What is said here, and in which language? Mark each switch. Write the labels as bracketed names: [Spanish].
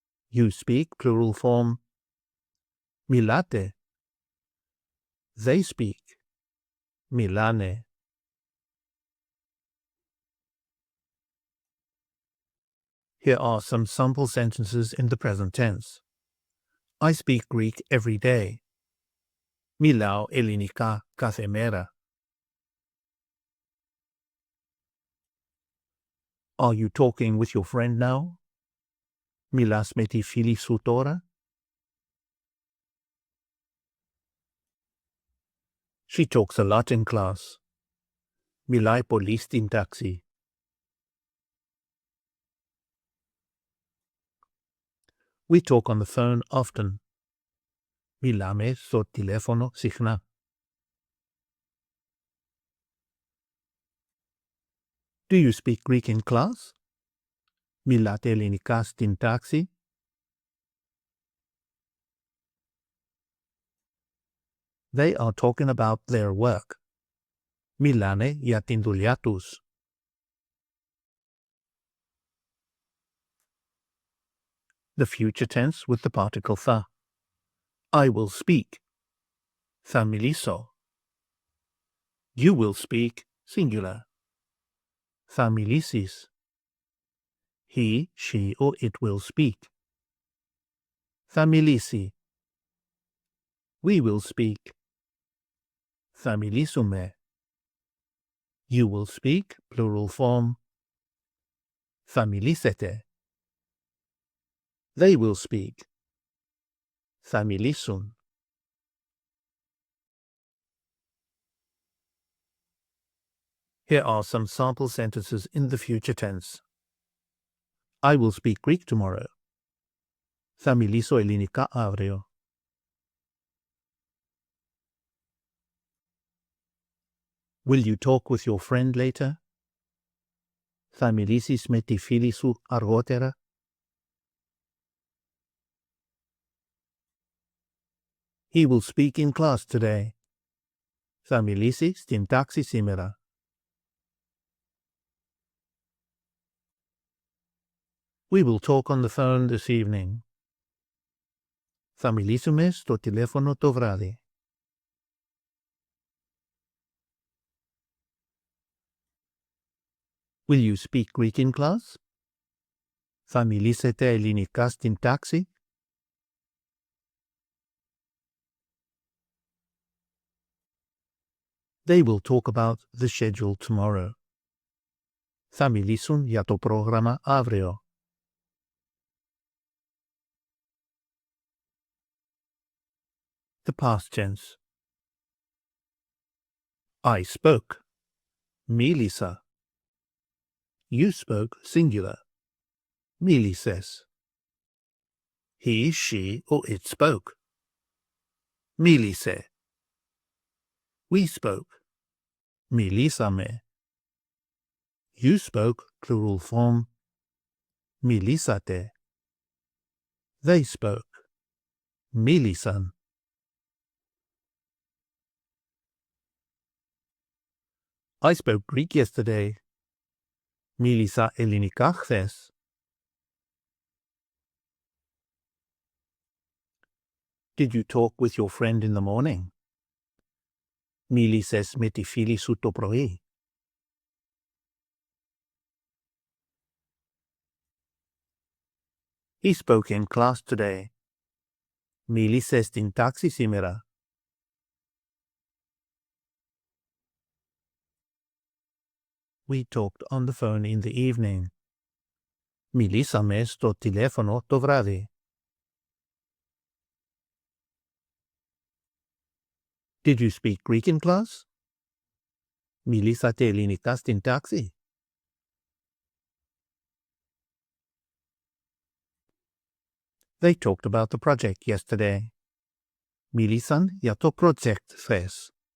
[English] You speak, plural form. [Greek] μιλάτε. [English] They speak. [Greek] μιλάνε. [English] Here are some sample sentences in the present tense. I speak Greek every day. [Greek] μιλάω ελληνικά κάθε μέρα. [English] Are you talking with your friend now? [Greek] μιλάς με τη φίλη σου τώρα? [English] She talks a lot in class. [Greek] μιλάει πολύ στην τάξη. [English] We talk on the phone often. [Greek] μιλάμε στο τηλέφωνο συχνά. [English] Do you speak Greek in class? [Greek] μιλάτε ελληνικά στην τάξη? [English] They are talking about their work. [Greek] μιλάνε για την δουλειά τους. [English] The future tense with the particle θα. I will speak. [Greek] θα μιλήσω. [English] You will speak, singular. [Greek] θα μιλήσεις. [English] He, she, or it will speak. [Greek] θα μιλήσει. [English] We will speak. [Greek] θα μιλήσουμε. [English] You will speak, plural form. [Greek] θα μιλήσετε. [English] They will speak. [Greek] θα μιλήσουν. [English] Here are some sample sentences in the future tense. I will speak Greek tomorrow. [Greek] θα μιλήσω ελληνικά αύριο. [English] Will you talk with your friend later? [Greek] θα μιλήσεις με τη φίλη σου αργότερα? [English] He will speak in class today. [Greek] θα μιλήσει στην τάξη σήμερα. [English] We will talk on the phone this evening. [Greek] θα μιλήσουμε στο τηλέφωνο το βράδυ. [English] Will you speak Greek in class? [Greek] θα μιλήσετε ελληνικά στην τάξη? [English] They will talk about the schedule tomorrow. [Greek] θα μιλήσουν για το πρόγραμμα αύριο. [English] The past tense. I spoke. [Greek] μίλησα. [English] You spoke, singular. [Greek] μίλησες. [English] He, she, or it spoke. [Greek] μίλησε. [English] We spoke. [Greek] μιλήσαμε. [English] You spoke, plural form. [Greek] μιλήσατε. [English] They spoke. [Greek] μίλησαν. [English] I spoke Greek yesterday. [Greek] μίλησα ελληνικά χθες. [English] Did you talk with your friend in the morning? [Greek] μίλησες με τη φίλη σου το πρωί. [English] He spoke in class today. [Greek] μίλησε στην τάξη σήμερα. [English] We talked on the phone in the evening. [Greek] μιλήσαμε στο τηλέφωνο το βράδυ. [English] Did you speak Greek in class? [Greek] Μιλήσατε ελληνικά στην τάξη? [English] They talked about the project yesterday. [Greek] Μίλησαν για το project χθες.